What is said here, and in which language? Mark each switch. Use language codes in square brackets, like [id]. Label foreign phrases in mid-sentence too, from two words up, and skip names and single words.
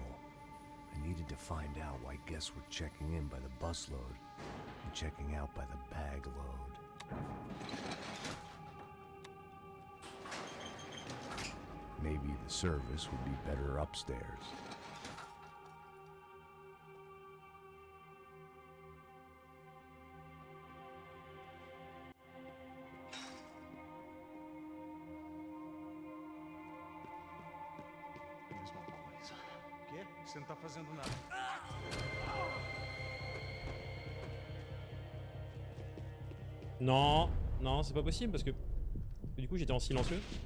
[en] I needed to find out why guests were checking in by the busload and checking out by the bag load. Maybe the service would be better upstairs. [pt] Você não tá fazendo nada. [fr] Non, non, c'est pas possible parce que du coup j'étais en silencieux.